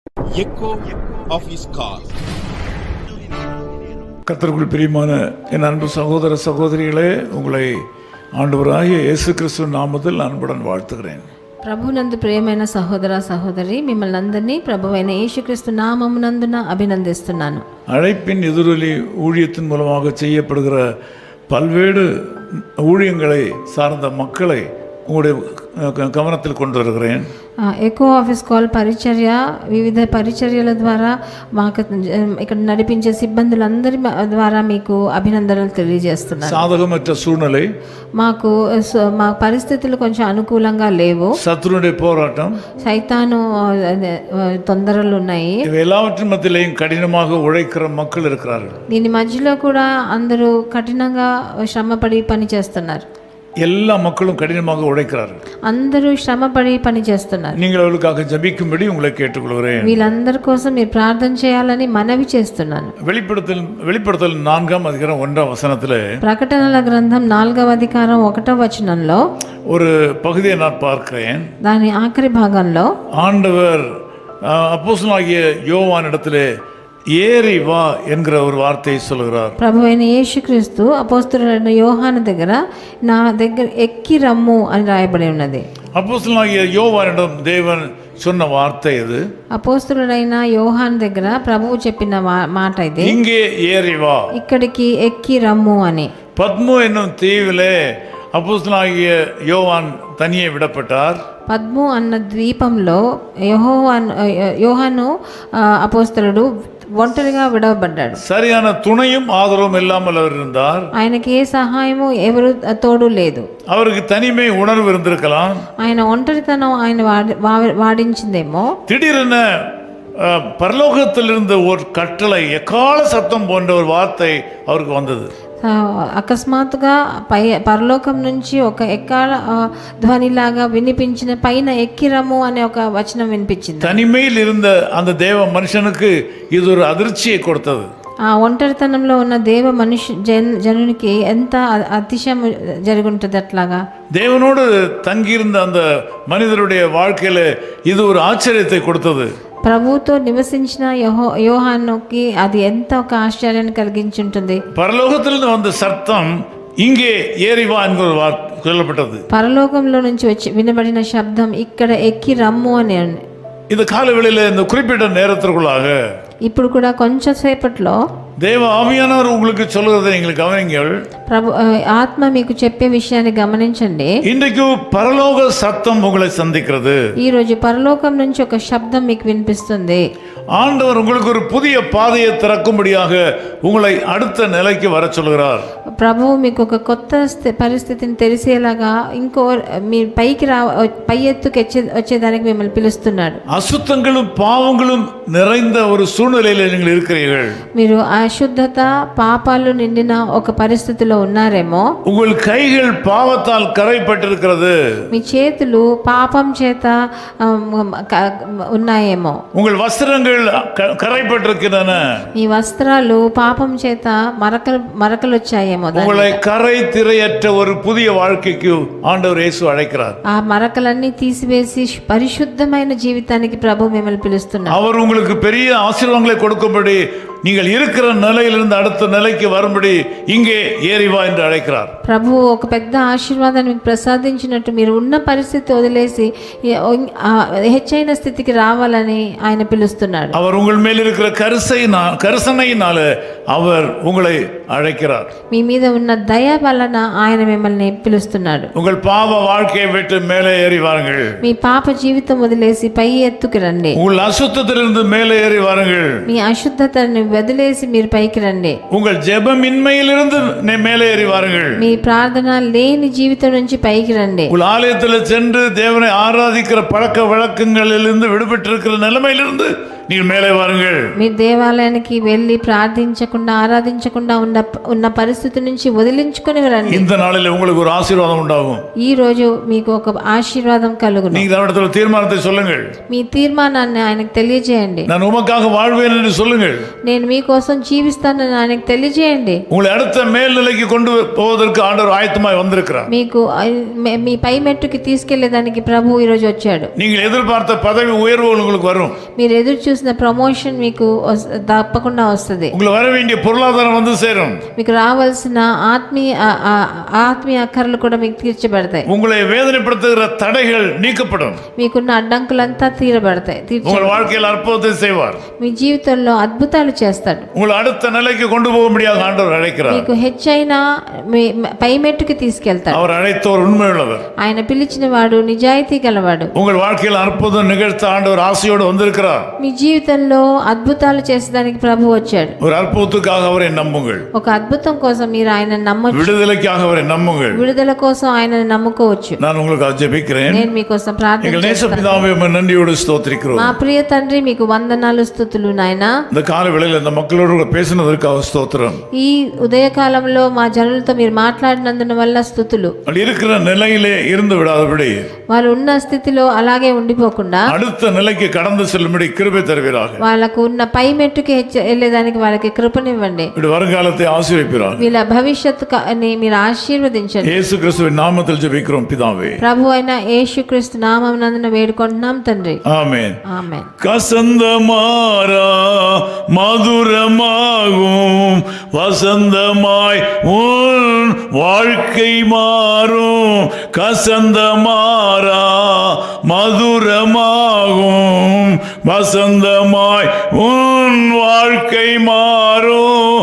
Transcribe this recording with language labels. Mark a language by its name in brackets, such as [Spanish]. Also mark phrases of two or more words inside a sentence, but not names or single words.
[English] echo of his call. [Tamil] கர்த்தருக்குள் பிரியமான என் அன்பு சகோதர சகோதரிகளே, உங்களை ஆண்டவராகிய இயேசு கிறிஸ்துவின் நாமத்தில் அன்புடன் வாழ்த்துகிறேன். [Telugu] ప్రభునందు ప్రియమైన సహోదర సహోదరి, మిమ్మల్ని అందరినీ ప్రభువైన యేసుక్రీస్తు నామమునందున అభినందిస్తున్నాను. [Tamil] அழைப்பின் எதிரொலி ஊழியத்தின் மூலமாக செய்யப்படுகிற பல்வேறு ஊழியங்களை சார்ந்த மக்களை உங்களுடைய கவனத்தில் கொண்டு வருகிறேன். [Telugu] ఎకో ఆఫీస్ కాల్ పరిచర్య, వివిధ పరిచర్యల ద్వారా మాకు ఇక్కడ నడిపించే సిబ్బందులందరి ద్వారా మీకు అభినందనలు తెలియజేస్తున్నాను. [Tamil] சாதகமற்ற சூழ்நிலை, [Telugu] మాకు మా పరిస్థితులు కొంచెం అనుకూలంగా లేవు. [Tamil] சத்துருடைய போராட்டம், [Telugu] సైతాను తొందరలు ఉన్నాయి. [Tamil] இவை எல்லாவற்றின் மத்தியிலேயும் கடினமாக உழைக்கிற மக்கள் இருக்கிறார்கள். [Telugu] దీని మధ్యలో కూడా అందరూ కఠినంగా శ్రమపడి పని చేస్తున్నారు. [Tamil] எல்லா மக்களும் கடினமாக உழைக்கிறார்கள். [Telugu] అందరూ శ్రమపడి పని చేస్తున్నారు. [Tamil] நீங்கள் அவர்களுக்காக ஜெபிக்கும்படி உங்களை கேட்டுக்கொள்கிறேன். [Telugu] వీళ్ళందరి కోసం మీరు ప్రార్థన చేయాలని మనవి చేస్తున్నాను. [Tamil] வெளிப்படுத்தல் 4ஆம் அதிகாரம் 1ஆம் வசனத்திலே [Telugu] ప్రకటనల గ్రంథం 4వ అధ్యాయం 1వ వచనంలో [Tamil] ஒரு பகுதியை நான் பார்க்கிறேன். [Telugu] దాని ఆఖరి భాగంలో [Tamil] ஆண்டவர் அப்போஸ்தலனாகிய யோவானிடத்திலே ஏறி வா என்கிற ஒரு வார்த்தையை சொல்கிறார். [Telugu] ప్రభువైన యేసుక్రీస్తు అపోస్తలుడైన యోహాను దగ్గర నా దగ్గర ఎక్కి రమ్ము అని రాయబడి ఉన్నది. [Tamil] அப்போஸ்தலனாகிய யோவானிடம் தேவன் சொன்ன வார்த்தை இது. [Telugu] అపోస్తలుడైన యోహాను దగ్గర ప్రభువు చెప్పిన మాట ఇది, [Tamil] இங்கே ஏறி வா, [Telugu] ఇక్కడికి ఎక్కి రమ్ము అని. [Tamil] பத்மு என்னும் தீவிலே அப்போஸ்தலனாகிய யோவான் தனியே விடப்பட்டார். [Telugu] పద్ము అన్న ద్వీపంలో యోహాను అపోస్తలుడు ఒంటరిగా విడవబడ్డాడు. [Tamil] சரியான துணையும் ஆதரவும் இல்லாமல் அவர் இருந்தார். [Telugu] ఆయనకి ఏ సహాయము ఎవరు తోడు లేదు. [Tamil] அவருக்கு தனிமை உணர்வு இருந்திருக்கலாம். [Telugu] ఆయన ఒంటరితనం ఆయన వాడించిందేమో. [Tamil] திடீரென பரலோகத்திலிருந்து ஒரு கட்டளை, எக்கால சத்தம் போன்ற ஒரு வார்த்தை அவருக்கு வந்தது. [Telugu] అకస్మాత్తుగా పరలోకం నుంచి ఒక ఎక్కాల ధ్వనిలాగా వినిపించిన, పైన ఎక్కిరము అనే ఒక వచనం వినిపించింది. [Tamil] தனிமையில் இருந்த அந்த தேவ மனுஷனுக்கு இது ஒரு அதிர்ச்சியை கொடுத்தது. [Telugu] ఆ ఒంటరితనంలో ఉన్న దేవ జనునికి ఎంత అతిశయం జరుగుంటుంది. అట్లాగా [Tamil] தேவனோடு தங்கியிருந்த அந்த மனிதருடைய வாழ்க்கையில இது ஒரு ஆச்சரியத்தை கொடுத்தது. [Telugu] ప్రభుతో నివసించిన యోహానుకి అది ఎంత ఒక ఆశ్చర్యాన్ని కలిగించుంటుంది. [Tamil] பரலோகத்திலிருந்து வந்த சத்தம் இங்கே ஏறி வா என்கிற சொல்லப்பட்டது. [Telugu] పరలోకంలో నుంచి వచ్చి వినబడిన శబ్దం ఇక్కడ ఎక్కి రమ్ము అని. [Tamil] இந்த காலவெளியில இந்த குறிப்பிட்ட நேரத்திற்குள்ளாக [Telugu] ఇప్పుడు కూడా కొంచెం సేపట్లో [Tamil] தேவ ஆவியானவர் உங்களுக்கு சொல்லுறதை நீங்கள் கவனிங்கள். [Telugu] ప్రభు ఆత్మ మీకు చెప్పే విషయాన్ని గమనించండి. [Tamil] இன்றைக்கு பரலோக சத்தம் உங்களை சந்திக்கிறது. [Telugu] ఈ రోజు పరలోకం నుంచి ఒక శబ్దం మీకు వినిపిస్తుంది. [Tamil] ஆண்டவர் உங்களுக்கு ஒரு புதிய பாதையை திறக்கும்படியாக உங்களை அடுத்த நிலைக்கு வர சொல்கிறார். [Telugu] ప్రభువు మీకు ఒక కొత్త పరిస్థితిని తెలిసేలాగా ఇంకో మీ పై ఎత్తుకు వచ్చేదానికి మిమ్మల్ని పిలుస్తున్నాడు. [Tamil] அசுத்தங்களும் பாவங்களும் நிறைந்த ஒரு சூழ்நிலையில் நீங்கள் இருக்கிறீர்கள். [Telugu] మీరు అశుద్ధత పాపాలు నిండిన ఒక పరిస్థితిలో ఉన్నారేమో. [Tamil] உங்கள் கைகள் பாவத்தால் கரைப்பட்டிருக்கிறது. [Telugu] మీ చేతులు పాపం చేత ఉన్నాయేమో. [Tamil] உங்கள் வஸ்திரங்கள் கரைப்பட்டிருக்கின்றன. [Telugu] మీ వస్త్రాలు పాపం చేత మరకలు వచ్చాయేమో. [Tamil] உங்களை கரை திரையற்ற ஒரு புதிய வாழ்க்கைக்கு ஆண்டவர் இயேசு அழைக்கிறார். [Telugu] ఆ మరకలన్నీ తీసివేసి పరిశుద్ధమైన జీవితానికి ప్రభు మిమ్మల్ని పిలుస్తున్నారు. [Tamil] அவர் உங்களுக்கு பெரிய ஆசீர்வாதங்களை கொடுக்கும்படி நீங்கள் இருக்கிற நிலையிலிருந்து அடுத்த நிலைக்கு வரும்படி இங்கே ஏறி வா என்று அழைக்கிறார். [Telugu] ప్రభు ఒక పెద్ద ఆశీర్వాదాన్ని మీకు ప్రసాదించినట్టు మీరు ఉన్న పరిస్థితి వదిలేసి హెచ్చైన స్థితికి రావాలని ఆయన పిలుస్తున్నాడు. [Tamil] அவர் உங்கள் மேல் இருக்கிற கரிசனையினால அவர் உங்களை அழைக்கிறார். [Telugu] మీ మీద ఉన్న దయ వలన ఆయన మిమ్మల్ని పిలుస్తున్నాడు. [Tamil] உங்கள் பாவ வாழ்க்கையை விட்டு மேலே ஏறி வாருங்கள். [Telugu] మీ పాప జీవితం వదిలేసి పై ఎత్తుకు రండి. [Tamil] உங்கள் அசுத்தத்திலிருந்து மேலே ஏறி வாருங்கள். [Telugu] మీ అశుద్ధతను వదిలేసి మీరు పైకి రండి. [Tamil] உங்கள் ஜெபமின்மையிலிருந்து மேலே ஏறி வாருங்கள். [Telugu] మీ ప్రార్థన లేని జీవితం నుంచి పైకి రండి. [Tamil] உங்கள் ஆலயத்தில் சென்று தேவனை ஆராதிக்கிற பழக்க வழக்கங்களிலிருந்து விடுபட்டிருக்கிற நிலைமையிலிருந்து நீங்கள் மேலே வாருங்கள். [Telugu] మీ దేవాలయానికి వెళ్ళి ప్రార్థించకుండా ఆరాధించకుండా ఉన్న పరిస్థితి నుంచి వదిలించుకొని రండి. [Tamil] இந்த நாளில் உங்களுக்கு ஒரு ஆசீர்வாதம் உண்டாகும். [Telugu] ఈ రోజు మీకు ఒక ఆశీర్వాదం కలుగును. [Tamil] நீங்கள் அவரிடத்தில் தீர்மானத்தை சொல்லுங்கள். [Telugu] మీ తీర్మానాన్ని ఆయనకు తెలియజేయండి. [Tamil] நான் உமக்காக வாழ்வேன் என்று சொல்லுங்கள். [Telugu] నేను మీకోసం జీవిస్తానని ఆయనకు తెలియజేయండి. [Tamil] உங்களை அடுத்த மேல்நிலைக்கு கொண்டு போவதற்கு ஆண்டவர் ஆயத்தமாய் வந்திருக்கிறார். [Telugu] మీకు మీ పై మెట్టుకి తీసుకెళ్లేదానికి ప్రభు ఈ రోజు వచ్చాడు. [Tamil] நீங்கள் எதிர்பார்த்த பதவி உயர்வு உங்களுக்கு வரும். [Telugu] మీరు ఎదురు చూసిన ప్రమోషన్ మీకు తప్పకుండా వస్తుంది. [Tamil] உங்களுக்கு வர வேண்டிய பொருளாதாரம் வந்து சேரும். [Telugu] మీకు రావాల్సిన ఆత్మీయ అక్కర్లు కూడా మీకు తీర్చబడతాయి. [Tamil] உங்களை வேதனைப்படுத்துகிற தடைகள் நீக்கப்படும். [Telugu] మీకున్న అడ్డంకులంతా తీరబడతాయి. [Tamil] உங்கள் வாழ்க்கையில் அற்புதத்தை செய்வார். [Telugu] మీ జీవితంలో అద్భుతాలు చేస్తాడు. [Tamil] உங்களை அடுத்த நிலைக்கு கொண்டு போக முடியாது ஆண்டவர் அழைக்கிறார். [Telugu] మీకు హెచ్చైన పై మెట్టుకి తీసుకెళ్తాడు. [Tamil] அவர் அழைத்தவர் உண்மையுள்ளவர். [Telugu] ఆయన పిలిచిన వాడు నిజాయితీ గలవాడు. [Tamil] உங்கள் வாழ்க்கையில் அற்புதம் நிகழ்த்த ஆண்டவர் ஆசையோடு வந்திருக்கிறார். [Telugu] మీ జీవితంలో అద్భుతాలు చేసేదానికి ప్రభు వచ్చాడు. [Tamil] ஒரு அற்புதத்துக்காக அவரை நம்புங்கள். [Telugu] ఒక అద్భుతం కోసం మీరు ఆయన నమ్మొచ్చు. [Tamil] விடுதலைக்காக அவரை நம்புங்கள். [Telugu] విడుదల కోసం ఆయనను నమ్ముకోవచ్చు. [Tamil] நான் உங்களுக்கு ஜெபிக்கிறேன். [Telugu] నేను మీకోసం ప్రార్థన [Tamil] எங்கள் நேச [Telugu] చేస్తాను. [Tamil] பிதாவே உம்மை நன்றியோடு ஸ்தோத்திரிக்கிறோம். [Telugu] మా ప్రియ తండ్రి మీకు వందనాలు స్తుతులు నాయనా. [Tamil] இந்த கால வேளையில் இந்த மக்களோடு கூட பேசினதற்காக ஸ்தோத்திரம். [Telugu] ఈ ఉదయకాలంలో మా జనులతో మీరు మాట్లాడినందున వల్ల స్తుతులు. [Tamil] அப்படி இருக்கிற நிலையிலே இருந்து விடாதபடி [Telugu] వాళ్ళు ఉన్న స్థితిలో అలాగే ఉండిపోకుండా [Tamil] அடுத்த நிலைக்கு கடந்து செல்லும்படி கிருபை தருவீராக. [Telugu] వాళ్ళకు ఉన్న పై మెట్టుకి వెళ్ళేదానికి వాళ్ళకి కృపనివ్వండి. [Tamil] இப்படி வருங்காலத்தை ஆசீர்வதிப்பீராக. [Telugu] వీళ్ళ భవిష్యత్తుని మీరు ఆశీర్వదించండి. [Tamil] இயேசு கிறிஸ்துவின் நாமத்தில் ஜெபிக்கிறோம் பிதாவே. [Telugu] ప్రభు అయిన యేసుక్రీస్తు నామమునందున వేడుకుంటున్నాం తండ్రి. [Tamil] ஆமென். [Telugu] ఆమేన్. [Tamil] கசந்த மாறா மதுரமாகும் வசந்தமாய் உன் வாழ்க்கை மாறும். கசந்த மாறா மதுரமாகும் வசந்தமாய் உன் வாழ்க்கை மாறும்.